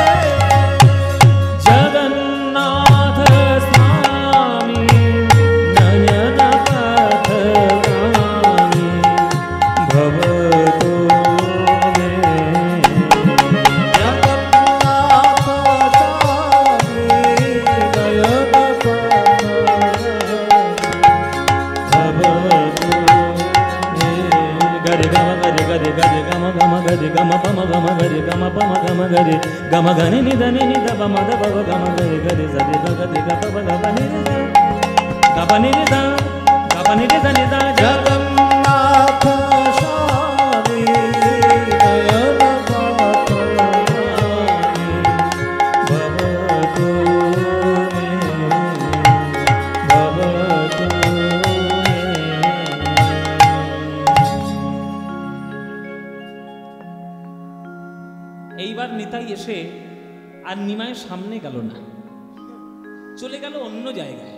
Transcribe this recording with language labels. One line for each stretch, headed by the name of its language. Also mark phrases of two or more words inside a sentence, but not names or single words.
Sanskrit: জগন্নাথ স্বামী নয়ন পথগামী ভবতু মে। জগন্নাথ স্বামী নয়ন ভবতু মে। গরে গম গরে গরে গরে গম গম গরে গম পম গম গরে গম পম গম গরে গম গনি নিদ নি দ পম দ পব গম গরে গরে জরে দ গরে গ পব গম নি দ গপ নি দ গপ নি দ নি দ। জগন্নাথ স্বামী নয়ন পথগামী ভবতু মে ভবতু মে।
Bangla: এইবার নিতাই এসে আর নিমায়ের সামনে গেল না, চলে গেল অন্য জায়গায়।